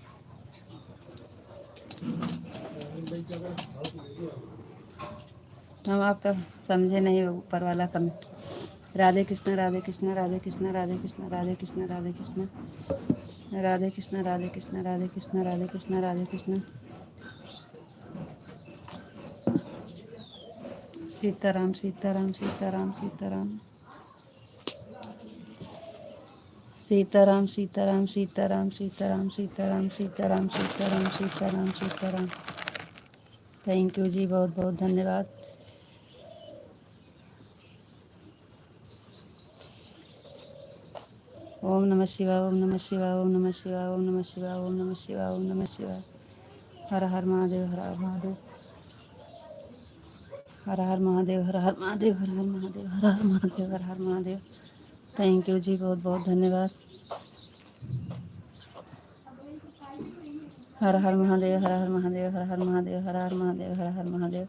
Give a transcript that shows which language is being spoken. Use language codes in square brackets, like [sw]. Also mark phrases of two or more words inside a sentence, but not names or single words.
[hi] हम आपका समझे नहीं, ऊपर वाला कमेंट। राधे कृष्णा, राधे कृष्णा, राधे कृष्णा, राधे कृष्णा, राधे कृष्णा, राधे कृष्णा, राधे कृष्णा, राधे कृष्णा, राधे कृष्णा, राधे कृष्णा, राधे कृष्णा। सीताराम, सीताराम, सीताराम, सीताराम, सीताराम, सीताराम, सीताराम, सीताराम, सीताराम, सीताराम, सीताराम, सीताराम, सीताराम। [en] Thank you [hi] जी, बहुत बहुत धन्यवाद। [sa] ओम नमः शिवाय, ओम नमः शिवाय, ओम नमः शिवाय, ओम नमः शिवाय, ओम नमः शिवाय, ओम नमः शिवाय। [hi] हर हर महादेव, हर हर महादेव, हर हर महादेव, हर हर महादेव, हर हर महादेव, हर हर महादेव, हर हर महादेव। [en] Thank you [hi] जी, बहुत बहुत धन्यवाद। हर हर महादेव, हर हर महादेव, हर हर महादेव, हर हर महादेव, हर हर महादेव।